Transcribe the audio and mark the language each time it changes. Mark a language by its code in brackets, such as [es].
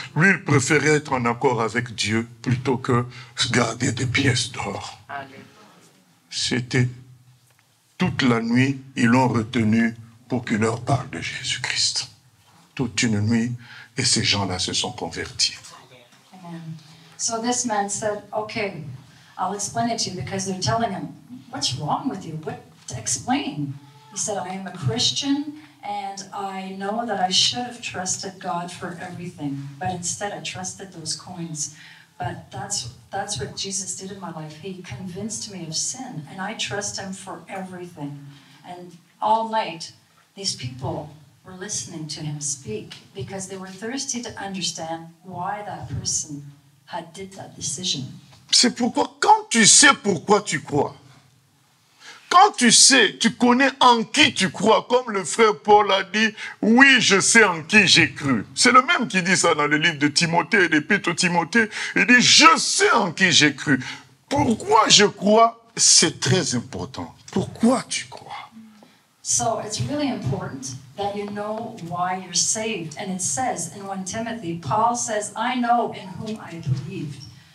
[fr] Lui, il préférait être en accord avec Dieu plutôt que garder des pièces d'or. C'était toute la nuit, ils l'ont retenu pour qu'il leur parle de Jésus-Christ. Toute une nuit, et ces gens-là se sont convertis. Amen. [en] So this man said, okay, I'll explain it to you, because they're telling him, what's wrong with you? What to explain? He said, I am a Christian, and I know that I should have trusted God for everything, but instead I trusted those coins. But that's what Jesus did in my life. He convinced me of sin, and I trust him for everything. And all night, these people were listening to him speak because they were thirsty to understand why that person had did that decision. [fr] C'est pourquoi, quand tu sais pourquoi tu crois, quand tu sais, tu connais en qui tu crois, comme le frère Paul a dit, oui, je sais en qui j'ai cru. C'est le même qui dit ça dans le livre de Timothée, l'épître Timothée. Il dit, je sais en qui j'ai cru. Pourquoi je crois, c'est très important. Pourquoi tu crois? [en] So it's really important that you know why you're saved. And it says in 1 Timothy, Paul says, I know in whom I believed.